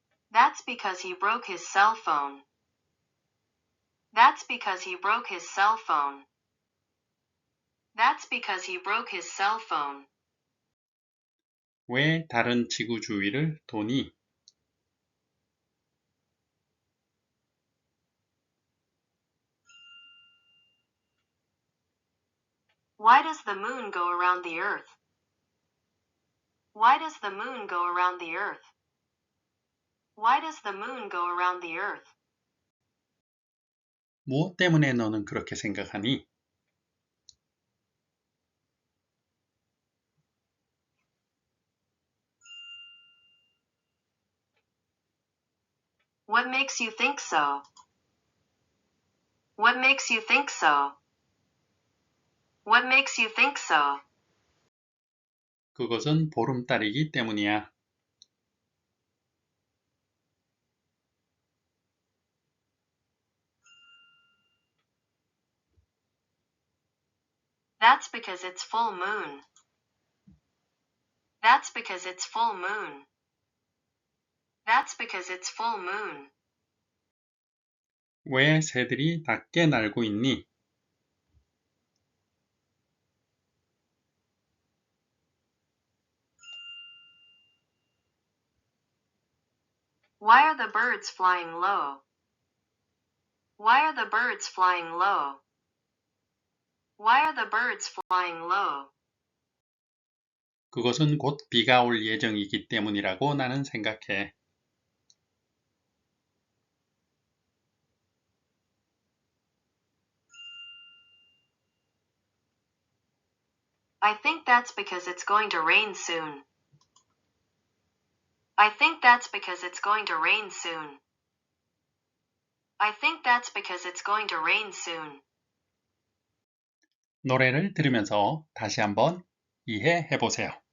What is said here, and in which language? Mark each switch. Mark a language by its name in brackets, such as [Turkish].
[English] That's because he broke his cell phone. That's because he broke his cell phone. That's because he broke his cell phone. [Korean] 왜 다른 지구 주위를 도니? [English] Why does the moon go around the earth? Why does the moon go around the earth? Why does the moon go around the earth? [Korean] 무엇 때문에 너는 그렇게 생각하니? [English] What makes you think so? What makes you think so? What makes you think so? [Korean] 그것은 보름달이기 때문이야. [English] That's because it's full moon. That's because it's full moon. That's because it's full moon. [Korean] 왜 새들이 낮게 날고 있니? [English] Why are the birds flying low? Why are the birds flying low? Why are the birds flying low? [Korean] 그것은 곧 비가 올 예정이기 때문이라고 나는 생각해. [English] I think that's because it's going to rain soon. I think that's because it's going to rain soon. I think that's because it's going to rain soon. [Korean] 노래를 들으면서 다시 한번 이해해 보세요.